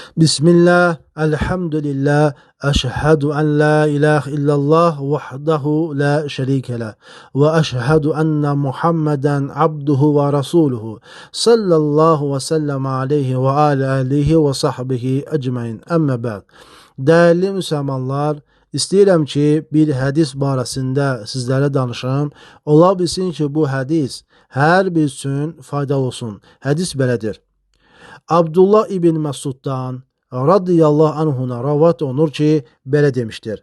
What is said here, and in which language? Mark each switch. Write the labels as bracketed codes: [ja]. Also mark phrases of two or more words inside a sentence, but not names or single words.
[ar] بسم الله، الحمد لله، أشهد أن لا إله إلا الله وحده لا شريك له وأشهد أن محمدا عبده ورسوله صلى الله وسلم عليه وعلى آله وصحبه أجمعين. أما بعد. [az] Değerli müsəlmanlar, istəyirəm ki, bir hədis barəsində sizlərə danışım. Ola bilsin ki, bu hədis hər bir üçün faydalı olsun. Hədis belədir. Abdullah ibn Məsuddan [ar] رضي الله عنه [az] rəvat olunur ki, belə demişdir.